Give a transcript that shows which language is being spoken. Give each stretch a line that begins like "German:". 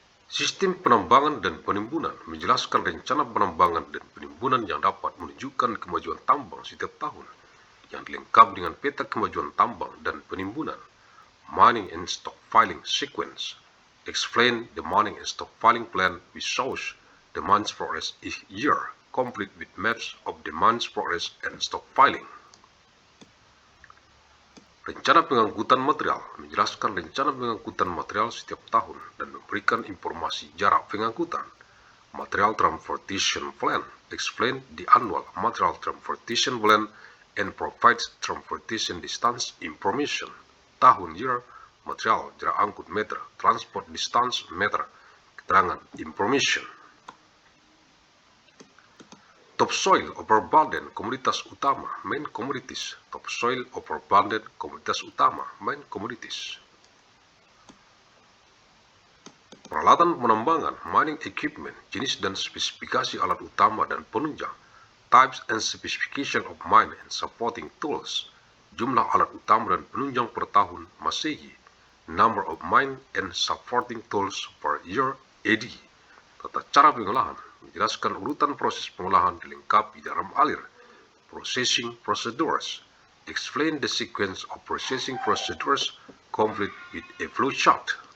Indonesian: Sistem penambangan dan penimbunan, menjelaskan rencana penambangan dan penimbunan yang dapat menunjukkan kemajuan tambang setiap tahun, yang dilengkapi dengan peta kemajuan tambang dan penimbunan.
English: Mining and stockpiling sequence. Explain the mining and stockpiling plan which shows the mine's progress each year, complete with maps of the mine's progress and stockpiling.
Indonesian: Rencana pengangkutan material, menjelaskan rencana pengangkutan material setiap tahun dan memberikan informasi jarak pengangkutan.
English: Material transportation plan, explain the annual material transportation plan and provides transportation distance information.
Indonesian: Tahun year, material, jarak angkut meter,
English: transport distance meter,
Indonesian: keterangan, information.
English: Topsoil overburden
Indonesian: komoditas utama,
English: main commodities. Topsoil overburden
Indonesian: komoditas utama,
English: main commodities.
Indonesian: Peralatan penambangan, mining equipment, jenis dan spesifikasi alat utama dan penunjang.
English: Types and specification of mine and supporting tools.
Indonesian: Jumlah alat utama dan penunjang per tahun Masehi.
English: Number of mine and supporting tools per year AD.
Indonesian: Tata cara pengolahan, menjelaskan urutan proses pengolahan dilengkapi dalam alir.
English: Processing procedures. Explain the sequence of processing procedures complete with a flow chart.